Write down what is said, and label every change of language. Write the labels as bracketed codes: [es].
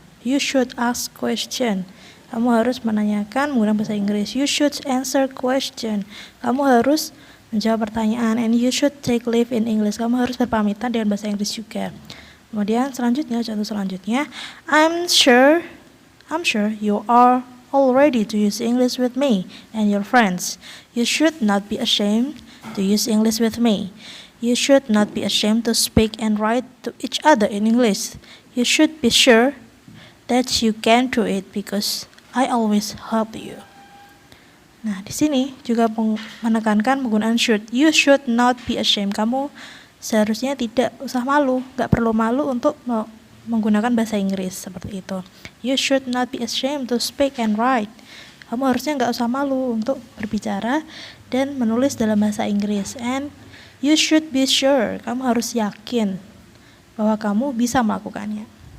[en] You should ask question. [id] Kamu harus menanyakan menggunakan bahasa Inggris. [en] You should answer question. [id] Kamu harus menjawab pertanyaan. [en] And you should take leave in English. [id] Kamu harus berpamitan dengan bahasa Inggris juga. Kemudian contoh selanjutnya, [en] I'm sure you are all ready to use English with me and your friends. You should not be ashamed to use English with me. You should not be ashamed to speak and write to each other in English. You should be sure that you can do it because I always help you. [id] Nah, di sini juga menekankan penggunaan should. [en] You should not be ashamed. [id] Kamu seharusnya tidak usah malu, nggak perlu malu untuk menggunakan bahasa Inggris seperti itu. [en] You should not be ashamed to speak and write. [id] Kamu harusnya nggak usah malu untuk berbicara dan menulis dalam bahasa Inggris. [en] And you should be sure. [id] Kamu harus yakin bahwa kamu bisa melakukannya.